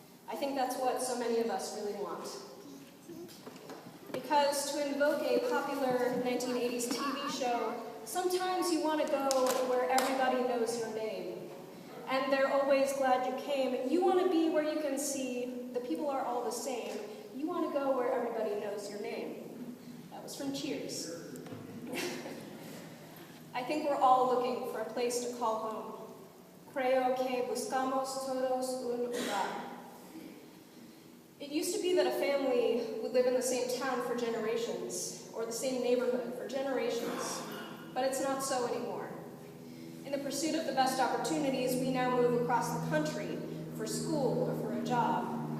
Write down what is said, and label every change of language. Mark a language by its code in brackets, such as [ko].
[en] I think that's what so many of us really want. Because to invoke a popular 1980s TV show, sometimes you want to go where everybody knows your name. And they're always glad you came. You want to be where you can see the people are all the same. You want to go where everybody knows your name. That was from Cheers. I think we're all looking for a place to call home. [es] Creo que buscamos todos un lugar. [en] It used to be that a family would live in the same town for generations, or the same neighborhood for generations, but it's not so anymore. In the pursuit of the best opportunities, we now move across the country for school or for a job.